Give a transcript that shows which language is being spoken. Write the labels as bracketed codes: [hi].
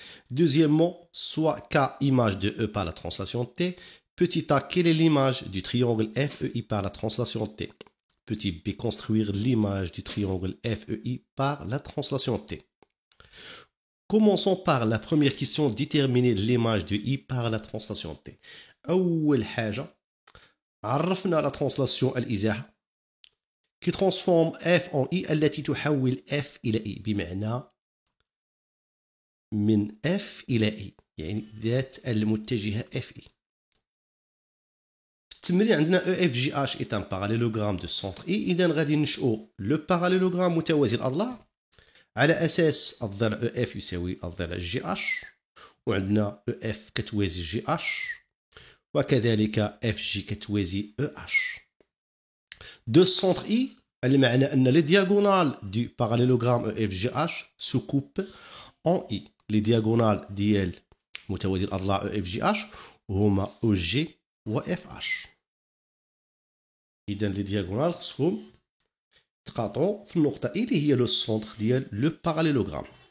[fr] Deuxièmement, soit K image de E par la translation T. Petit a, quelle est l'image du triangle FEI par la translation T? Petit b, construire l'image du triangle FEI par la translation T. Commençons par la première question, déterminer l'image de I par la translation T. [ar] أول حاجة عرفنا la translation الإزاحة [fr] qui transforme F en I [ar] التي تحول F إلى I بمعنى من F إلى I يعني ذات المتجهة FI. في التمرين عندنا [fr] EFGH est un parallélogramme de centre I. [ar] إذا غادي ننشئو لو باراليلوغرام متوازي الأضلاع على أساس الضلع EF يساوي الضلع GH، وعندنا EF كتوازي GH، وكذلك FG كتوازي EH. [fr] De centre I [ar] المعنى أن [fr] les diagonales du parallélogramme EFGH se coupent en I. [ar] les diagonales ديال متوازي الأضلاع EFGH هما OG و FH. إذا les diagonales خصهم تقاطعوا في النقطة I اللي هي لو سونتر ديال لو باراليلوغرام.